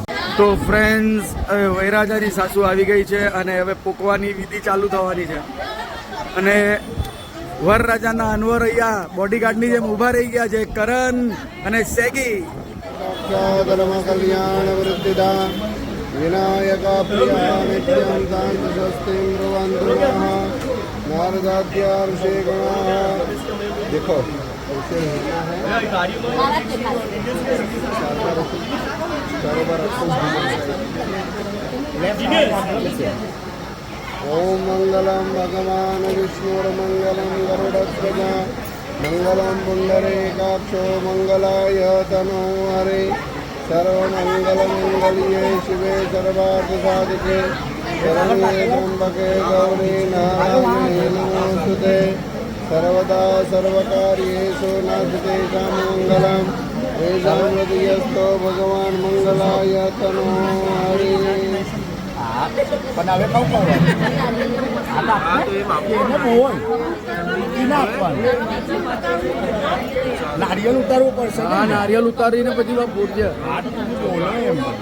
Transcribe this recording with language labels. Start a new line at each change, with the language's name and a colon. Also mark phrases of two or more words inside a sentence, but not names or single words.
Gujarati: તો ફ્રેન્ડ્સ હવે વૈરાજાની સાસુ આવી ગઈ છે અને હવે પોકવાની વિધિ ચાલુ થવાની છે અને વરરાજાના અનવર અહીંયા બોડીગાર્ડની જેમ ઊભા રહી ગયા છે કરણ અને સેગી.
Sanskrit: धर्म कल्याण वृद्धिदा विनायका प्रिया नित्यं शांत स्वस्तिं ब्रुवन्तु नारदाद्या ऋषि गणाः.
Hindi: देखो ऐसे
Sanskrit: ओम मंगलम भगवान विष्णुर्मंगलम गरुड़ध्वजा मंगलम पुंडरीकाक्षो मंगलाय तनो हरे सर्वमंगलमंगल्ये शिवे सर्वार्थसाधिके शरण्ये त्र्यंबके गौरी नारायणे नमोस्तुते सर्वदा सर्वकार्येषु नास्तेषां मङ्गलं तेषां हृदयस्थो भगवान् मङ्गलाय तनो हरे.
Gujarati: બનાવે કહું કહું એને બોલ નારિયેલ ઉતારવું પડશે હા નારિયેલ ઉતારીને પછી પૂરજે. બોલો એમ